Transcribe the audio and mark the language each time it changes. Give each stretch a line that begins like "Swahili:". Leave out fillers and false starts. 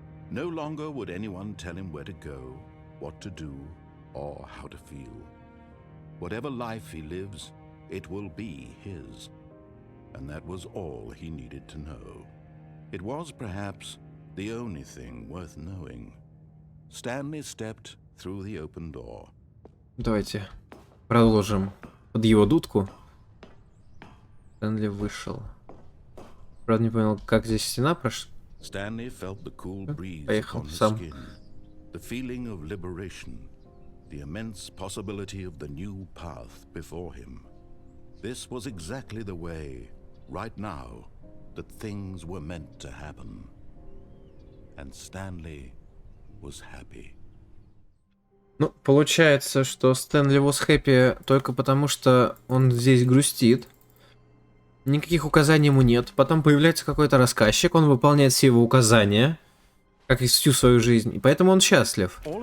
English: No longer would anyone tell him where to go, what to do, or how to feel. Whatever life he lives, it will be his. And that was all he needed to know. It was perhaps the only thing worth knowing. Stanley stepped through the open door.
Russian: Давайте продолжим под его дудку. Стэнли вышел. Правда, не понял, как здесь стена прошла.
English: Stanley felt the cool breeze on his skin, the feeling of liberation, the immense possibility of the new path before him. This was exactly the way, right now, that things were meant to happen. And Stanley was happy.
Russian: Ну, получается, что Стэнли
English: was happy
Russian: только потому, что он здесь грустит. Никаких указаний ему нет. Потом появляется какой-то рассказчик, он выполняет все его указания, как и всю свою жизнь, и поэтому он счастлив.